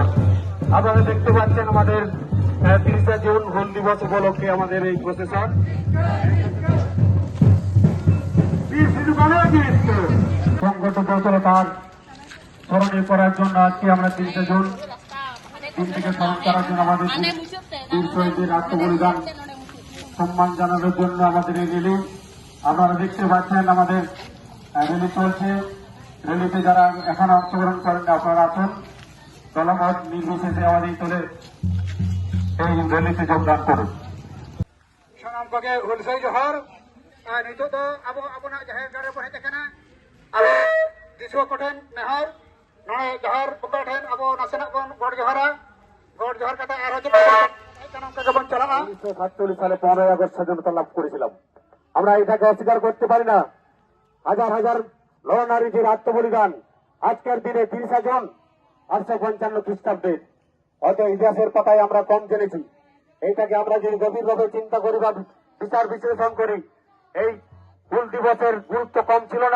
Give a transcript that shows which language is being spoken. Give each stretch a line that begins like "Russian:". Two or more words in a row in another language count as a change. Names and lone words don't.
Bangla: আপনারা দেখতে পাচ্ছেন আমাদের 30 জুন হুল দিবস উপলক্ষে আমাদের এই প্রসেসর সংগঠন তার স্মরণীয় করার জন্য আজকে আমরা 30 জুন দিনটিকে স্মরণ করার জন্য আমাদের বীর শহীদদের আত্মবলিদান সম্মান জানানোর জন্য আমাদের এই র্যালি। আপনারা দেখতে পাচ্ছেন আমাদের র্যালি চলছে। র্যালিতে যারা এখন অংশগ্রহণ করেন আপনারা আসুন দলমত নির্বিশেষে আমাদের চলে এই র্যালিতে যোগদান করুন।
Santali: ᱥᱟᱱᱟᱢ ᱠᱚᱜᱮ ᱦᱩᱞᱥᱟᱹᱭ ᱡᱚᱦᱟᱨ ᱟᱨ ᱱᱤᱛᱚᱜ ᱫᱚ ᱟᱵᱚ ᱟᱵᱚᱱᱟᱜ ᱡᱟᱦᱮᱨ ᱜᱟᱲ ᱨᱮᱵᱚᱱ ᱦᱮᱡ ᱟᱠᱟᱱᱟ ᱟᱵᱚ ᱫᱤᱥᱩᱣᱟᱹ ᱠᱚᱴᱷᱮᱱ ᱱᱮᱦᱚᱨ ᱱᱚᱰᱮ ᱡᱚᱦᱟᱨ ᱵᱚᱸᱜᱟ ᱴᱷᱮᱱ ᱟᱵᱚ ᱱᱟᱥᱮᱱᱟᱜ ᱵᱚᱱ ᱜᱚᱰ ᱡᱚᱦᱟᱨᱟ ᱜᱚᱰ ᱡᱚᱦᱟর ᱠᱟᱛᱮ ᱟᱨᱦᱚᱸ ᱪᱮᱫ ᱦᱮᱡ ᱠᱟᱱᱟ ᱚᱱᱠᱟ ᱜᱮᱵᱚᱱ ᱪᱟᱞᱟᱜᱼᱟ।
Bangla: 1947 সালে 15 আগস্ট স্বাধীনতা লাভ করেছিলাম। আমরা এটাকে অস্বীকার করতে পারি না। হাজার হাজার নরনারীদের আত্মবলিদান আজকের দিনে 30 জন 855 খ্রিস্টাব্দে হয়তো ইতিহাসের পাতায় আমরা কম জেনেছি। এইটাকে আমরা যদি গভীরভাবে চিন্তা করি বা বিচার বিশ্লেষণ করি, এই হুল দিবসের গুরুত্ব কম ছিল না।